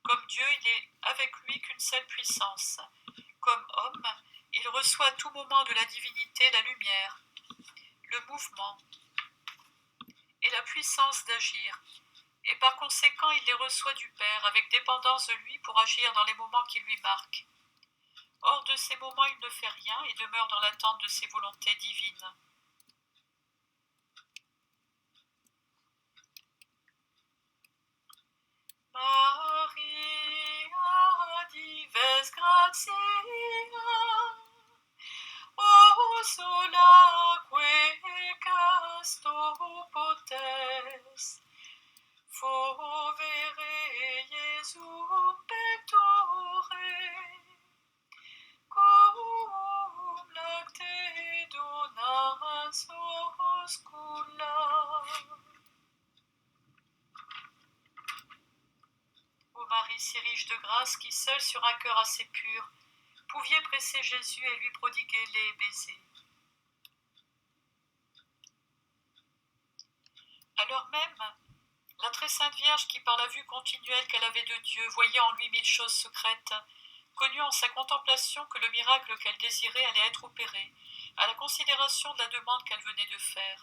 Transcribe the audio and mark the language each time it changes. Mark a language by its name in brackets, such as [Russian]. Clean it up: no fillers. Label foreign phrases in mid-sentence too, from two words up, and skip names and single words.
[French] Comme Dieu, il n'est avec lui qu'une seule puissance. Comme homme, il reçoit à tout moment de la divinité la lumière, le mouvement et la puissance d'agir. Et par conséquent, il les reçoit du Père avec dépendance de lui pour agir dans les moments qui lui marquent. Hors de ces moments, il ne fait rien et demeure dans l'attente de ses volontés divines. [Latin] Maria dives gratia, o solaque casto potes, fovere Iesum pectore, cum lacte donas oscula. [French] Ô Marie si riche de grâce, qui seule sur un cœur assez pur, pouviez presser Jésus et lui prodiguer les baisers. Alors même, la très sainte Vierge qui par la vue continuelle qu'elle avait de Dieu voyait en lui 1000 choses secrètes, connut en sa contemplation que le miracle qu'elle désirait allait être opéré, à la considération de la demande qu'elle venait de faire.